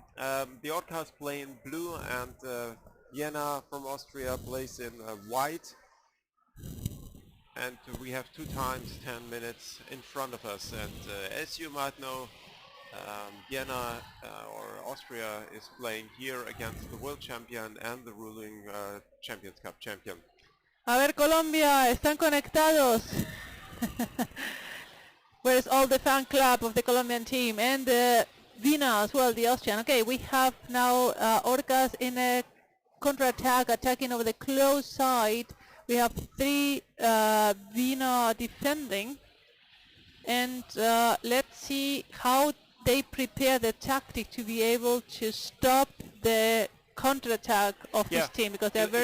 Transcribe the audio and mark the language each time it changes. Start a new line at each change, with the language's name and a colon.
English: The Orcas play in blue, and Vienna from Austria plays in white. And we have 2 times 10 minutes in front of us. And as you might know, Vienna or Austria is playing here against the world champion and the ruling Champions Cup champion.
Spanish: A ver, Colombia, ¿están conectados?
English: Where's all the fan club of the Colombian team and Vienna as well, the Austrian? Okay, we have now Orcas in a counter-attack, attacking over the close side. We have 3 Vienna defending, and let's see how they prepare the tactic to be able to stop the counter-attack of this team, because they're very,